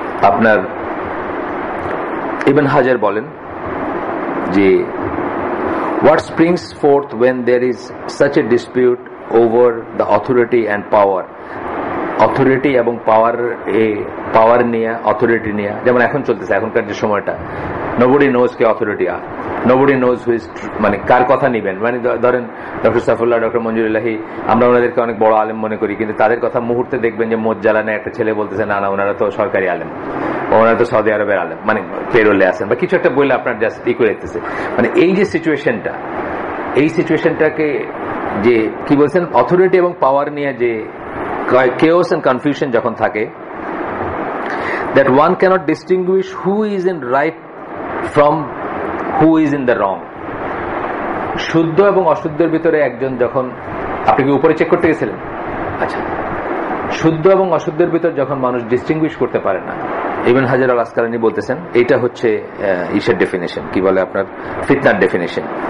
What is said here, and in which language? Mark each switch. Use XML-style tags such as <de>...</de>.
<bn>আপনার ইবন হাজার বলেন যে</bn> <en>what springs forth when there is such a dispute over the authority and power,</en> <bn>authority এবং পাওয়ার নিয়ে, অথরিটি নিয়ে, যেমন এখন চলতেছে এখনকার যে সময়টা,</bn> <en>nobody knows</en> <bn>K authority,</bn> <en>nobody knows who is,</en> <bn>মানে কার কথা নিবেন। মানে ধরেন ডক্টর সাইফুল্লাহ, ডক্টর মঞ্জুরুল্লাহি, আমরা ওনাদেরকে অনেক বড় আলেম মনে করি, কিন্তু তাদের কথা মুহূর্তে দেখবেন যে মোজ্জালানে একটা ছেলে বলতেছে না না ওনারা তো সরকারি আলেম, ওনারা তো সৌদি আরবের আলেম, মানে পেরোলে আছেন বা কিছু একটা বললে আপনার জাস্ট ই করে দিতেছে। মানে এই যে সিচুয়েশনটা, এই সিচুয়েশনটাকে যে কি বলছেন, অথরিটি এবং পাওয়ার নিয়ে যে</bn> <en>chaos and confusion</en> <bn>যখন থাকে,</bn> <en>that one cannot distinguish who is in right from who is in the wrong.</en> <bn>শুদ্ধ এবং অশুদ্ধের ভিতরে একজন যখন, আপনি কি উপরে চেক করতে গেছিলেন? আচ্ছা, শুদ্ধ এবং অশুদ্ধের ভিতর যখন মানুষ ডিস্টিংগুইশ করতে পারে না, ইবন হাজার আল আসকালানি বলতেছেন এইটা হচ্ছে ইসের ডেফিনেশন, কি বলে আপনার ফিতনার ডেফিনেশন।</bn>